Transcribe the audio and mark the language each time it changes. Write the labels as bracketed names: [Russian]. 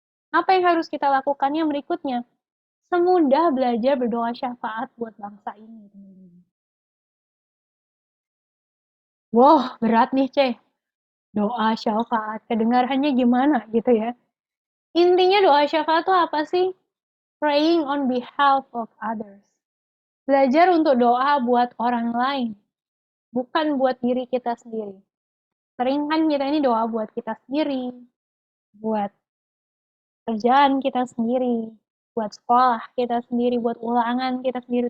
[Indonesian] Apa yang harus kita lakukan yang berikutnya? Semudah belajar berdoa syafaat buat bangsa ini. Wah, berat nih, Ceh. Doa syafaat, kedengarannya gimana gitu ya. Intinya doa syafaat itu apa sih? [English] Praying on behalf of others. [Indonesian] Belajar untuk doa buat orang lain, bukan buat diri kita sendiri. Sering kan kita ini doa buat kita sendiri, buat kerjaan kita sendiri, buat sekolah kita sendiri, buat ulangan kita sendiri.